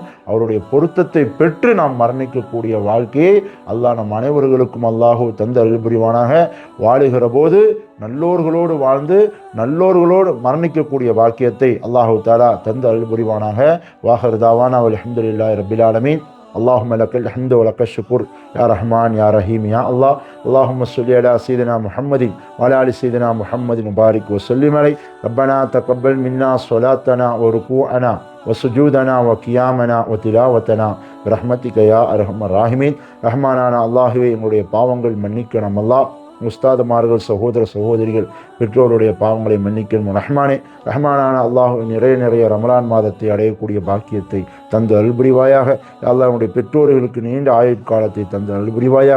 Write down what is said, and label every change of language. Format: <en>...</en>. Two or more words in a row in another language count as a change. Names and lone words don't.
<ta>அவருடைய பொருத்தத்தை பெற்று நாம் மரணிக்கக்கூடிய வாழ்க்கையை அல்லாஹ் நம் அனைவர்களுக்கும் அல்லாஹு தந்த அருள் புரிவானாக. வாழுகிற போது நல்லோர்களோடு வாழ்ந்து நல்லோர்களோடு மரணிக்கக்கூடிய வாக்கியத்தை</ta> <ar>الله تعالى</ar> <ta>தந்த அருள் புரிவானாக.</ta> <ar>وآخر دعوانا الحمد لله رب العالمين. اللهم لك الحمد ولك الشكر يا رحمن يا رحيم يا الله. اللهم صل على سيدنا محمد وعلى ال سيدنا محمد وبارك وسلم عليه. ربنا تقبل منا صلاتنا وركوعنا وسجودنا وقيامنا وتلاوتنا برحمتك يا ارحم الراحمين.</ar> <ta>ரஹ்மானான அல்லாஹ்வே, எங்களுடைய பாவங்கள் மன்னிக்கணும் அல்லாஹ். உஸ்தாதுமார்கள், சகோதர சகோதரிகள், பெற்றோருடைய பாவங்களை மன்னிக்கணும் ரஹ்மானே. ரஹ்மானான அல்லாஹ், நிறைய ரமலான் மாதத்தை அடையக்கூடிய பாக்கியத்தை தந்து அருள்புரிவாயாக. அல்லாஹ், உங்களுடைய பெற்றோர்களுக்கு நீண்ட ஆயுட்காலத்தை தந்து அருள்புரிவாயாக.</ta>